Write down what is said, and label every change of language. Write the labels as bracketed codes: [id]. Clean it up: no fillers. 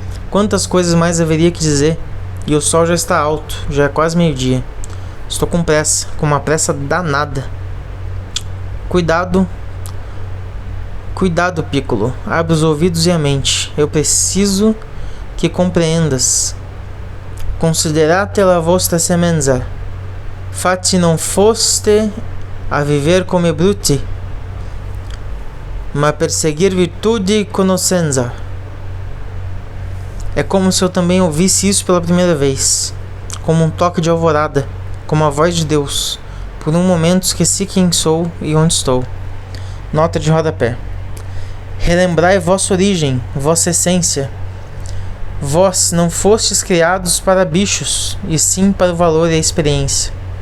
[pt] Quantas coisas mais haveria que dizer? E o sol já está alto, já é quase meio-dia. Estou com pressa, com uma pressa danada. Cuidado, Piccolo. Abre os ouvidos e a mente. Eu preciso que compreendas. [it] Considerate la vostra semenza. Fatti non foste a viver come bruti, ma perseguir virtude e conoscenza. [pt] É como se eu também ouvisse isso pela primeira vez, como um toque de alvorada, como a voz de Deus. Por um momento esqueci quem sou e onde estou. Nota de rodapé. Relembrai vossa origem, vossa essência. Vós não fostes criados para bichos, e sim para o valor e a experiência.